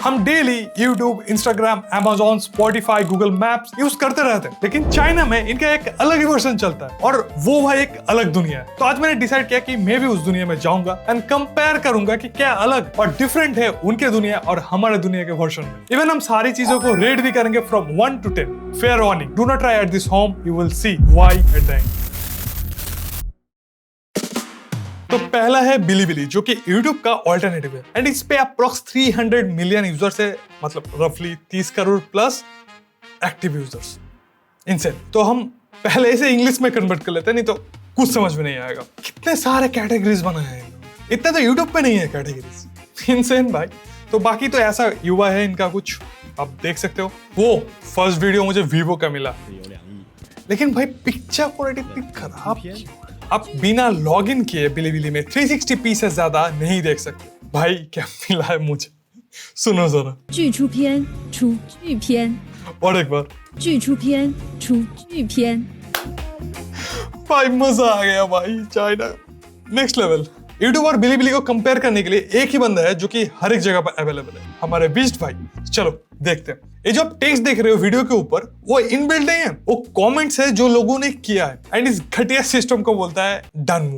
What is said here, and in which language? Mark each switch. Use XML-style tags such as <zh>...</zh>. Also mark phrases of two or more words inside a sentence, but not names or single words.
<hi>हम डेली यूट्यूब, इंस्टाग्राम, Amazon, Spotify, गूगल मैप्स यूज करते रहते हैं, लेकिन चाइना में इनका एक अलग ही वर्जन चलता है और वो भाई एक अलग दुनिया है। तो आज मैंने डिसाइड किया कि मैं भी उस दुनिया में जाऊंगा</hi> <en>and compare</en> <hi>करूंगा कि क्या अलग और डिफरेंट है उनके दुनिया और हमारे दुनिया के वर्जन में। इवन हम सारी चीजों को रेट भी करेंगे</hi> <en>from 1 to 10. Fair warning, do not try at this home, you will see why at the end.</en> <hi>तो पहला है बिलीबिली, जो कि YouTube का ऑल्टरनेटिव है एंड इस पे</hi> <en>approx 300 million users</en> <hi>है, मतलब रफली 30 करोड़</hi> <en>plus active users.</en> <hi>इनसे तो हम पहले इसे इंग्लिश में कन्वर्ट कर लेते हैं, नहीं तो कुछ समझ में नहीं आएगा। कितने सारे कैटेगरीज बनाए हैं, इतने तो YouTube पे नहीं है कैटेगरीज। इनसेन भाई। तो बाकी तो ऐसा युवा है इनका कुछ, आप देख सकते हो। वो</hi> <en>first video</en> <hi>मुझे Vivo का मिला, लेकिन भाई</hi> <en>picture quality</en> <hi>इतनी खराब क्यों? आप बिना लॉगिन किए बिलीबिली में 360p से ज्यादा नहीं देख सकते। भाई क्या मिला है मुझे, सुनो जरा।</hi> <zh>剧出片，出剧片，</zh> <hi>और एक बार</hi> <zh>剧出片，出剧片。</zh> <hi>भाई मजा आ गया भाई,</hi> <en>China next level.</en> <hi>यूट्यूब और बिलीबिली को कंपेयर करने के लिए एक ही बंदा है जो कि हर एक जगह पर अवेलेबल है, हमारे बीस्ट भाई। चलो देखते हैं। ये जो आप टेक्स्ट देख रहे हो वीडियो के ऊपर, वो इनबिल्ट नहीं है, वो कमेंट्स है जो लोगों ने किया है एंड इस घटिया सिस्टम को बोलता है डन मूव।</hi>